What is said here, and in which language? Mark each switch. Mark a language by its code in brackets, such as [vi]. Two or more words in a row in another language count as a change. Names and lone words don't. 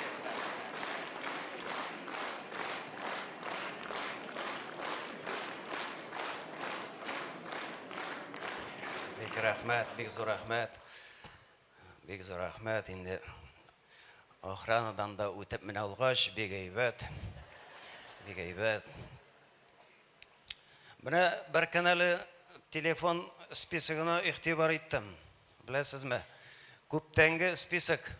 [tt] Бек рахмет, бек зор рахмет. Бек зор рахмет. Инде охранадан да үтеп менә алгач, бек әйбәт. Бек әйбәт. Менә бер көн әле телефон списогына игътибар иттем. Беләсезме? Күптәнге список.